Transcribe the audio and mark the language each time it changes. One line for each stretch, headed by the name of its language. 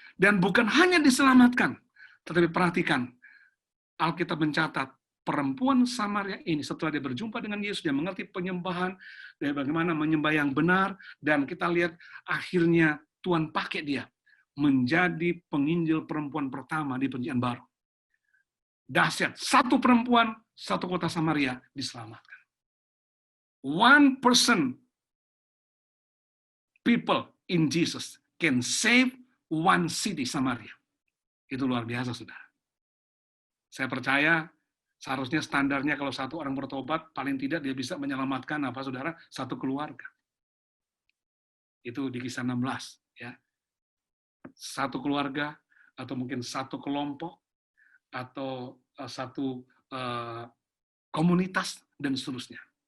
Indonesian: Dan bukan hanya diselamatkan, tetapi perhatikan, Alkitab mencatat, perempuan Samaria ini setelah dia berjumpa dengan Yesus, dia mengerti penyembahan, dia bagaimana menyembah yang benar, dan kita lihat akhirnya Tuhan pakai dia menjadi penginjil perempuan pertama di Perjanjian Baru. Dahsyat, satu perempuan, satu kota Samaria diselamatkan.
English: 1% people in Jesus can save 1 city Samaria.
Indonesian: Itu luar biasa, saudara. Saya percaya seharusnya standarnya kalau satu orang bertobat, paling tidak dia bisa menyelamatkan apa, saudara? Satu keluarga. Itu di Kisah 16, ya. Satu keluarga, atau mungkin satu kelompok, atau satu komunitas, dan seterusnya.